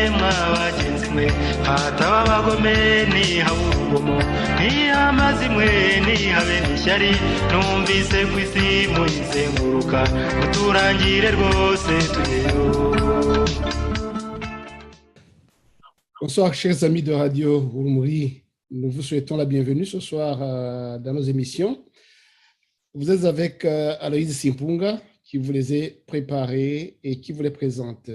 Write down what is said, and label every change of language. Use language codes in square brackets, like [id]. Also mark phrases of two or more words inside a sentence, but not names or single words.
[rw] bagenzi mwe hataba abagome nihaba urugomo ntihamaze imwe ntihabe n'ishyari numvise ku isi muyizenguruka muturangire rwose tugeyo. [fr] Bonsoir chers amis de Radio Urumuri, nous vous souhaitons la bienvenue ce soir dans nos émissions. Vous êtes avec Aloïse Simpunga qui vous les a préparées et qui vous les présente.